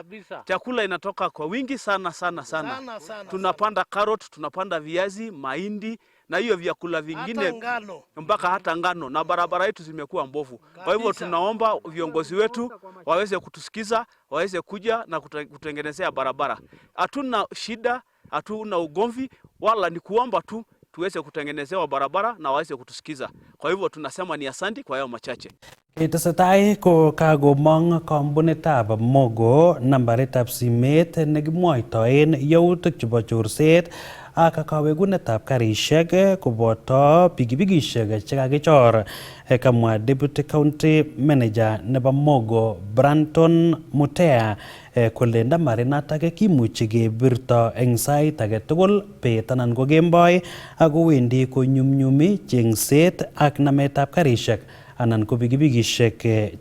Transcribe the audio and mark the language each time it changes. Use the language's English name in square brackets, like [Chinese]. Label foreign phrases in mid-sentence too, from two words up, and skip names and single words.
[Swahili] Chakula inatoka kwa wingi sana. Tunapanda carrot, tunapanda viazi, mahindi na hiyo vyakula vingine mpaka hata ngano, na barabara yetu zimekuwa mbovu. Kwa hivyo tunaomba viongozi wetu waweze kutusikiza, waweze kuja na kutengenezea barabara. Hatuna shida, hatuna ugomvi, wala ni kuomba tu tuweze kutengenezewa barabara na waweze kutusikiza. Kwa hivyo tunasema ni asanti kwa hayo machache. [Kalenjin] Tesetai ko kagomong kampunitab Mogo nambaritab simet nekimwoitoen yautik chebo chorset ak kawegunetab karisiek koboto pikipikisiek chekakichor. Kamwa [English] Deputy County Manager [Kalenjin] nebo Mogo Branton Mutea kole ndamarinatak kimuchi kebirto eng sait age tugul bet anan ko kemboi ako wendi konyumnyumi chengset ak nametab karisiek anan ko pikipikisiek chekakichor.